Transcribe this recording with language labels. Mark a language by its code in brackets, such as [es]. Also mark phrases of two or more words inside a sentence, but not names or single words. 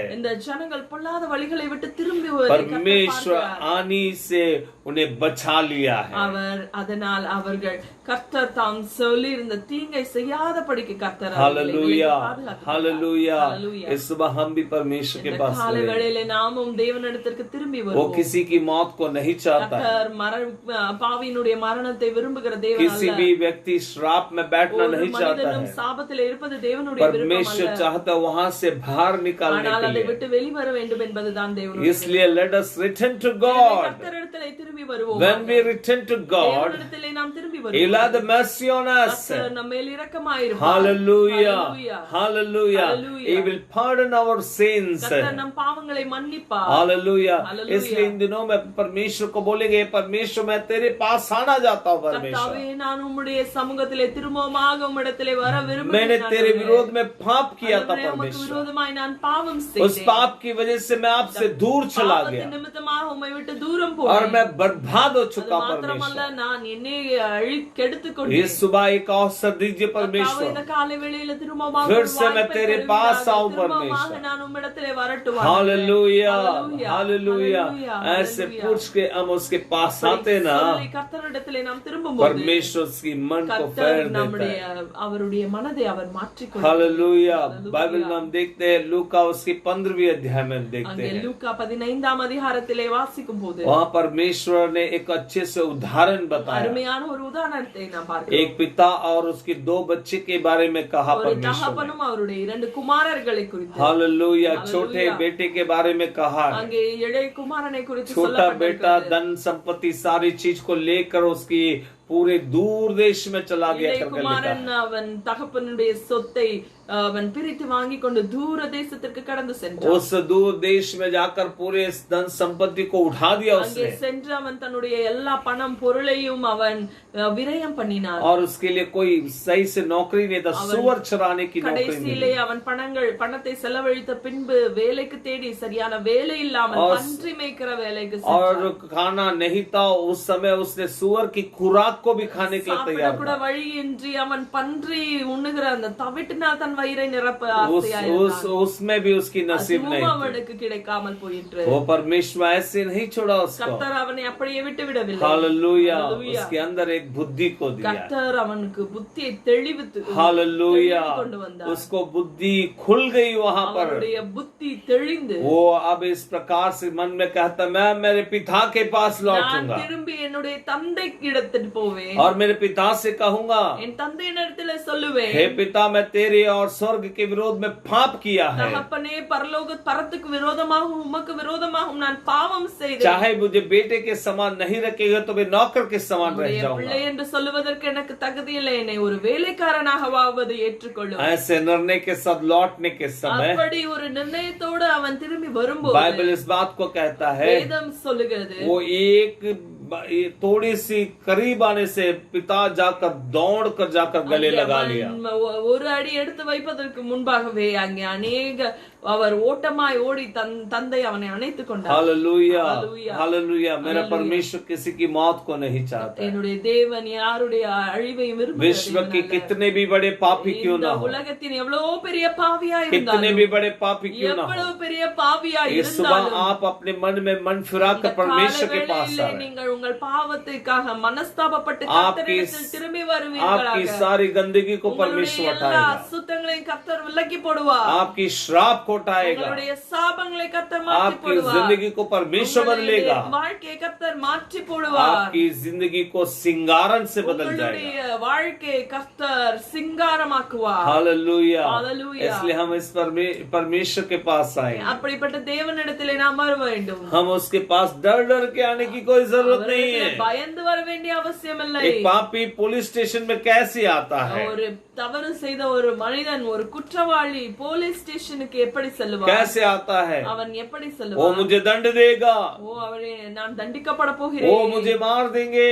[ta] இந்த ஜனங்கள் பொல்லாத வழிகளை விட்டு திரும்பி வருவதை கர்த்தர் [hi] परमेश्वर [ta] பார்க்கிறார். [hi] आनी से उन्हें बचा लिया है। [ta] அவர் அதனால் அவர்கள் கர்த்தர் தாம் சொல்லி இருந்த தீங்கை செய்யாதபடிக்கு கர்த்தர் அவர்களை [hi] हालेलुया, [ta] பாதுகாத்தார். [hi] हालेलुया। हालेलुया। इस सुबह हम भी परमेश्वर के [ta] இந்த [hi] पास [ta] காலை [hi] चले। [ta] வேளையிலே நாமும் தேவனிடத்திற்கு திரும்பி [hi] वो [ta] வருவோம். [hi] किसी की मौत को नहीं चाहता है। [ta] கர்த்தர் பாவியினுடைய மரணத்தை விரும்புகிற தேவன் [hi] किसी [ta] அல்ல. [hi] भी व्यक्ति श्राप में बैठना [ta] ஒரு [hi] नहीं चाहता [ta] மனிதனும் [hi] है। [ta] சாபத்தில் இருப்பது தேவனுடைய விருப்பம் [hi] परमेश्वर [ta] அல்ல. [hi] चाहता है वहां से बाहर निकालने [ta] ஆனால் [hi] के [ta] அதை [hi] लिए। [ta] விட்டு வெளிவர வேண்டும் என்பதுதான் தேவனுடைய [en] इसलिए let us return to [ta] விருப்பம். [en] God. [ta] கர்த்தரிடத்திலே திரும்பி வருவோம். [en] When we return to God, [ta] தேவனிடத்திலே நாம் திரும்பி [en] He'll have the [ta] வருவோம். [en] mercy on us. [ta] கர்த்தர் நம்ம மேல் இரக்கமாயிருப்பார். [en] Hallelujah, Hallelujah. hallelujah. Hallelujah. He will pardon our sins. [ta] கர்த்தர் நம் பாவங்களை மன்னிப்பார். [hi] हालेलुया। [en] Hallelujah. [hi] इसलिए इन दिनों में परमेश्वर को बोलेंगे, परमेश्वर मैं तेरे पास आना चाहता हूँ [ta] கர்த்தாவே [hi] परमेश्वर, [ta] நான் உம்முடைய சமூகத்திலே திரும்பமாக உம்மிடத்திலே வர [hi] मैंने [ta] விரும்புகிறேன். [hi] तेरे विरोध में पाप किया था [ta] ஆண்டவரே, உமக்கு [hi] परमेश्वर, [ta] விரோதமாய் நான் பாவம் [hi] उस [ta] செய்தேன். [hi] पाप की वजह से मैं आपसे दूर चला [ta] பாவத்தின் [hi] गया [ta] நிமித்தமாக உம்மை விட்டு தூரம் [hi] और [ta] போனேன். [hi] मैं बर्बाद हो [ta] அது [hi] चुका [ta] மாத்திரமல்ல, [hi] परमेश्वर। [ta] நான் என்னை கெடுத்துக் கொண்டேன். [hi] इस सुबह एक अवसर दीजिए [ta] கர்த்தாவே, [hi] परमेश्वर, [ta] இந்த காலை வேளையில திரும்பமாக [hi] फिर [ta] ஒரு [hi] से मैं [ta] வாய்ப்பை [hi] तेरे [ta] தருவீராக. [hi] पास आऊं [ta] திரும்பமாக [hi] परमेश्वर। [ta] நான் உம்மிடத்திலே வரட்டும். [hi] हालेलुया, [en] Hallelujah. [hi] हालेलुया। [en] Hallelujah. [hi] ऐसे [en] Hallelujah. [hi] पूछ के हम उसके पास आते ना, [ta] சொல்லி கர்த்தரிடத்திலே நாம் திரும்பும்போது [hi] परमेश्वर उसकी मन को [ta] கர்த்தர் [hi] फेर देता [ta] நம்முடைய [hi] है। [ta] அவருடைய மனதை அவர் மாற்றிக்கொள்வார். [hi] हालेलुया। [en] Hallelujah. [hi] बाइबल में हम देखते हैं, लूका उसकी 15वीं अध्याय में हम देखते [ta] அங்கே [hi] हैं, [ta] லூக்கா 15ஆம் அதிகாரத்திலே வாசிக்கும் போது [hi] वहाँ परमेश्वर ने एक अच्छे से उदाहरण बताया। [ta] அருமையான ஒரு உதாரணத்தை நாம் பார்க்கிறோம். [hi] एक पिता और उसके 2 बच्चे के बारे में कहा [ta] ஒரு [hi] परमेश्वर ने। [ta] தகப்பனும் அவருடைய 2 குமாரர்களை குறித்து, [hi] हालेलुया। [en] Hallelujah. [hi] छोटे बेटे के बारे में कहा है। [ta] அங்கே இளைய குமாரனை குறித்து [hi] छोटा बेटा [ta] சொல்லப்பட்டிருக்கிறது. [hi] धन संपत्ति सारी चीज को लेकर उसकी पूरे दूर देश में चला गया [ta] இளைய [hi] करके लिखा [ta] குமாரன் [hi] है। [ta] அவன் தகப்பனுடைய சொத்தை அவன் பிரித்து வாங்கி கொண்டு தூர தேசத்திற்கு கடந்து சென்றான். [hi] उस दूर देश में जाकर पूरे इस धन संपत्ति को उठा दिया [ta] அங்கே [hi] उसने, [ta] சென்று அவன் தன்னுடைய எல்லா பணம் பொருளையும் அவன் விரயம் பண்ணினான். [hi] और उसके लिए कोई सही से नौकरी नहीं था, सुअर चराने की नौकरी [ta] கடைசியிலே [hi] मिली। [ta] அவன் பணத்தை செலவழித்த பின்பு வேலைக்கு தேடி சரியான வேலை இல்லாமல் [hi] और- [ta] பன்றி மேய்க்கிற வேலைக்கு [hi] और [ta] சென்றான். [hi] खाना नहीं था उस समय, उसने सुअर की खुराक को भी खाने के लिए [ta] சாப்பிட [hi] तैयार [ta] கூட [hi] था। [ta] வழியின்றி அவன் பன்றி உண்ணுகிற அந்த தவிட்டினால் தன் வயிறை நிரப்ப [hi] उस [ta] ஆசையாயிருந்தான். [hi] उसमें भी उसकी नसीब [ta] அதுவும் [hi] नहीं थी। [ta] அவனுக்கு கிடைக்காமல் போயிற்று. [hi] वो परमेश्वर ऐसे नहीं छोड़ा उसको। [ta] கர்த்தர் அவனை அப்படியே விட்டு விடவில்லை. [hi] हालेलुया। [en] Hallelujah. [hi] उसके अंदर एक बुद्धि को दिया। [ta] கர்த்தர் அவனுக்கு புத்தியை தெளிவித்து [hi] हालेलुया। [ta] கொண்டு வந்தார். [hi] उसको बुद्धि खुल गई वहां पर। [ta] அவனுடைய புத்தி தெளிந்து [hi] वो अब इस प्रकार से मन में कहता, मैं मेरे पिता के पास [ta] நான் [hi] लौटूंगा [ta] திரும்பி என்னுடைய தந்தைக்கு இடத்தில் போவேன். [hi] और मेरे पिता से कहूंगा, [ta] என் தந்தையினிடத்தில் சொல்லுவேன், [hi] हे पिता, मैं तेरे और स्वर्ग के विरोध में पाप किया है। [ta] தகப்பனே, பரத்துக்கு விரோதமாகவும் உமக்கு விரோதமாகவும் நான் பாவம் செய்தேன். [hi] चाहे मुझे बेटे के समान नहीं रखेगा तो मैं नौकर के समान रह [ta] உம்முடைய [hi] जाऊंगा। [ta] பிள்ளை என்று சொல்லுவதற்கு எனக்கு தகுதி இல்லை. என்னை ஒரு வேலைக்காரனாகவாவது ஏற்றுக்கொள்ளும். [hi] ऐसे निर्णय के साथ लौटने के समय [ta] அப்படி ஒரு நிர்ணயத்தோடு அவன் திரும்பி வரும்போது [hi] बाइबल इस बात को कहता है, [ta] வேதம் சொல்லுகிறது, [hi] वो एक थोड़ी सी करीब आने से पिता जाकर दौड़ कर जाकर गले लगा लिया। [ta] ஒரு அடி எடுத்து வைப்பதற்கு முன்பாகவே அங்கே அவர் ஓட்டமாய் ஓடி தந்தை அவனை அணைத்துக் கொண்டார். [hi] हालेलुया, [en] Hallelujah. [hi] हालेलुया। मेरा [en] Hallelujah. [hi] परमेश्वर किसी की मौत को नहीं चाहता है। [ta] என்னுடைய தேவன் யாருடைய அழிவை [hi] विश्व के कितने भी बड़े पापी क्यों ना हो, [ta] உலகத்தின் எவ்வளவு பெரிய பாவியா [hi] कितने [ta] இருந்தாலும், [hi] भी बड़े पापी क्यों ना हो, [ta] எவ்வளவு பெரிய பாவியா [hi] इस सुबह [ta] இருந்தாலும், [hi] आप अपने मन में मन फिराकर परमेश्वर के पास आ रहे [ta] நீங்கள் उங்கள் பாவத்திற்காக மனஸ்தாபப்பட்டு [hi] आपकी [ta] கர்த்தரிடத்தில் திரும்பி [hi] आपकी [ta] வருவீர்களாக. [hi] सारी गंदगी को [ta] உங்களுடைய [hi] परमेश्वर [ta] எல்லா [hi] हटाएगा, [ta] அசுத்தங்களையும் கர்த்தர் விலக்கி போடுவார். [hi] आपकी श्राप शाप उठाएगा, [ta] உங்களுடைய சாபங்களை கர்த்தர் மாற்றி [hi] आपकी [ta] போடுவார், [hi] जिंदगी को परमेश्वर बदलेगा, [ta] வாழ்க்கையை கர்த்தர் மாற்றி போடுவார், [hi] आपकी जिंदगी को सिंगारन से बदल जाएगा। [ta] உங்களுடைய வாழ்க்கையை கர்த்தர் சிங்காரமாக்குவார்। [hi] हालेलुया। हालेलुया। इसलिए हम इस परमेश्वर के पास आएंगे, [ta] அப்படிப்பட்ட தேவனிடத்திலே நாம் வர வேண்டும்। [hi] हम उसके पास डर डर के आने की कोई जरूरत नहीं है। [ta] பயந்து வர வேண்டிய அவசியம் இல்லை। [hi] एक पापी पुलिस स्टेशन में कैसे आता है, [ta] ஒரு தவறு செய்த ஒரு மனிதன், ஒரு குற்றவாளி போலீஸ் ஸ்டேஷனுக்கு எப்படி செல்வார், [hi] कैसे आता है, [ta] அவன் எப்படி [hi] वो [ta] செல்வார், [hi] मुझे दंड देगा, [ta] அவரே நான் தண்டிக்கப்பட [hi] वो [ta] போகிறேன், [hi] मुझे मार देंगे,